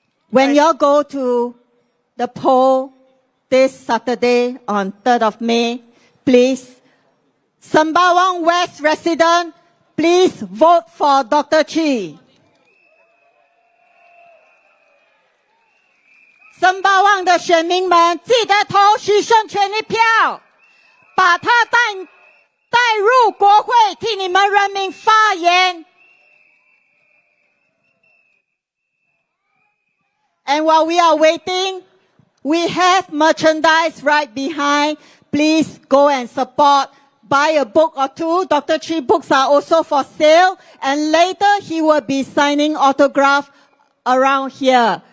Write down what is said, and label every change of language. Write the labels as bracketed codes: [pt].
[en] When you go to the poll this Saturday on 3rd of May, please, Sembawang West resident, please vote for Dr. Chi. [zh] Sembawang 的选民们，记得投许胜权一票，把他带入国会，替你们人民发言。 [en] And while we are waiting, we have merchandise right behind. Please go and support. Buy a book or two. Dr. Chi books are also for sale. And later he will be signing autograph around here.